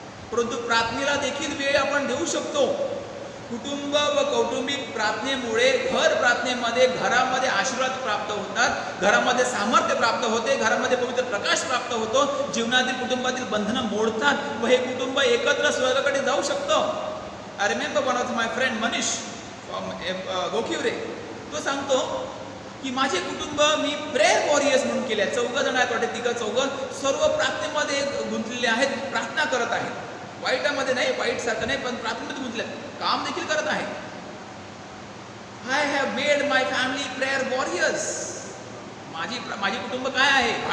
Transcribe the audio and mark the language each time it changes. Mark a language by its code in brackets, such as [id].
[mr] परंतु प्रार्थनेला देखील वेळ आपण देऊ शकतो. कुटुंब व कौटुंबिक प्रार्थनेमुळे, घर प्रार्थनेमध्ये घरामध्ये आशीर्वाद प्राप्त होतात, घरामध्ये सामर्थ्य प्राप्त होते, घरामध्ये पवित्र प्रकाश प्राप्त होतो, जीवनातील कुटुंबातील बंधनं मोडतात व हे कुटुंब एकत्र स्वर्गाकडे जाऊ शकतं. [en] I remember one of my friend Manish from Gokhivare. [mr] तो सांगतो की माझे कुटुंब मी प्रेयर वॉरियर्स म्हणून केले आहेत. 4 जण आहेत वाटते, 3-4, सर्व प्रार्थनेमध्ये गुंतलेले आहेत, प्रार्थना करत आहेत. वाईटामध्ये नाही, वाईट सारखं नाही, पण प्रार्थनेमध्ये गुंतले आहेत, काम देखील करत आहेत. [en] I have made my family prayer warriors. [mr] माझी कुटुंब काय आहे?